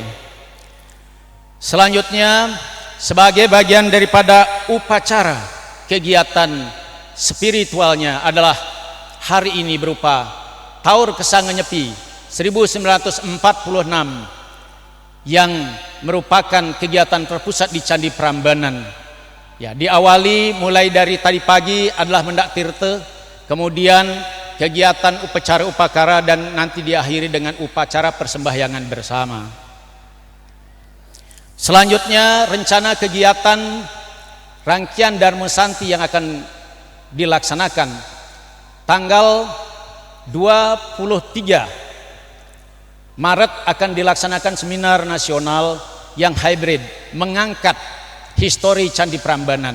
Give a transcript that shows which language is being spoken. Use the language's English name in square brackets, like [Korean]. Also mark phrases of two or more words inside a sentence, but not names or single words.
[Indonesian] Selanjutnya sebagai bagian daripada upacara kegiatan spiritualnya adalah hari ini berupa Taur Kesanga Nyepi 1946 yang merupakan kegiatan terpusat di Candi Prambanan. Ya, diawali mulai dari tadi pagi adalah [Balinese] mendak tirte, [Indonesian] kemudian kegiatan upacara upakara dan nanti diakhiri dengan upacara persembahyangan bersama. Selanjutnya rencana kegiatan rangkaian Dharma Santi yang akan dilaksanakan tanggal 23 Maret akan dilaksanakan seminar nasional yang hybrid mengangkat histori Candi Prambanan.